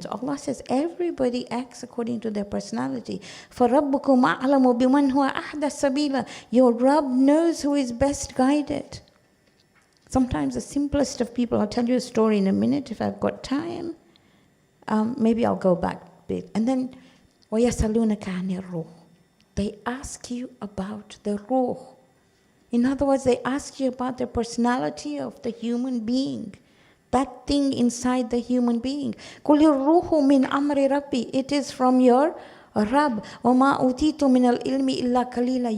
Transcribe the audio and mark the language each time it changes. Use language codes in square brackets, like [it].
[en] So Allah says everybody acts according to their personality. [ar] فَرَبُّكُمْ أَعْلَمُ بِمَنْ هُوَ أَحْدَى السَّبِيلَ. [en] Your Rabb knows who is best guided. Sometimes the simplest of people, I'll tell you a story in a minute if I've got time. Maybe I'll go back a bit. And then, [ar] وَيَسَلُونَكَ عَنِ الرُّوحِ. [en] They ask you about the ruh. In other words, they ask you about the personality of the human being. That thing inside the human being. [ar] قُلِ الرُّوحُ مِنْ أَمْرِ رَبِّي. [en] It is from your Rabb. [ar] وَمَا أُوتِيتُ مِنَ الْإِلْمِ إِلَّا قَلِيلًا.